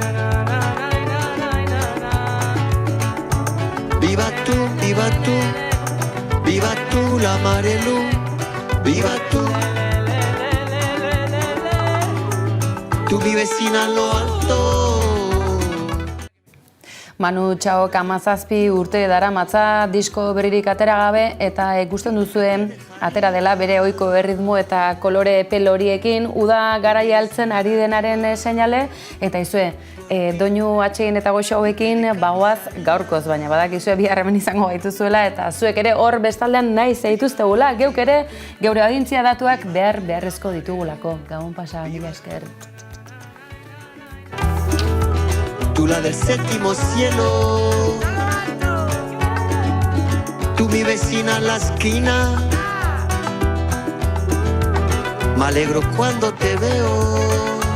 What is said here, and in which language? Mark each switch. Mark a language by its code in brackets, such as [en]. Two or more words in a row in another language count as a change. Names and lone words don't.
[es] Viva tú, viva tú, viva tú la Marelú, viva tú. Tú mi vecina en lo alto. [eu] Manu Txaok 17 urte daramatza disko berririk atera gabe eta ikusten duzuen atera dela bere ohiko erritmo eta kolore peloriekin uda garaia altzen ari denaren seinale eta izue doinu atxegin eta goxo hauekin bagoaz gaurkoz, baina badakizue bihar hemen izango gaituzuela eta zuek ere hor bestaldean nahi zeituztegula, geuk ere geure audientzia datuak beharrezko ditugulako. Gabon pasa, mila esker. [es] Tú la del séptimo cielo, tú mi vecina en la esquina, me alegro cuando te veo.